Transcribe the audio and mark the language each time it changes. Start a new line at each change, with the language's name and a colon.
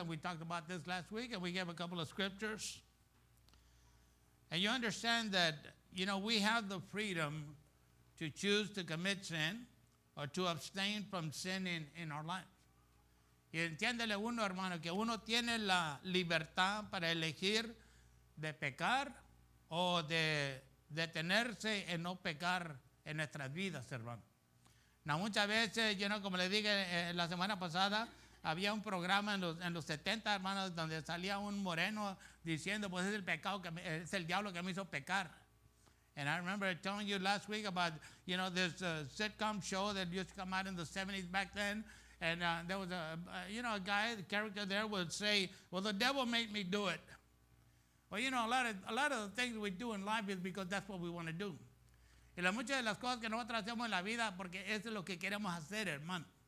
English: And we talked about this last week, and we gave a couple of scriptures. And you understand that, you know, we have the freedom to choose to commit sin or to abstain from sin in our life.
Spanish: Y entiéndele uno, hermano, que uno tiene la libertad para elegir de pecar o de detenerse en no pecar en nuestras vidas, hermano. No, muchas veces, como le dije la semana pasada, había un programa en los 70, hermanos, donde salía un moreno diciendo, pues es el pecado, es el diablo que me hizo pecar.
English: And I remember telling you last week about, this sitcom show that used to come out in the 70s back then. And there was a guy, the character there would say, well, the devil made me do it. Well, a lot of the things we do in life is because that's what we want to do.
Spanish: Y muchas de las cosas que nosotros hacemos en la vida porque eso es lo que queremos hacer, hermano.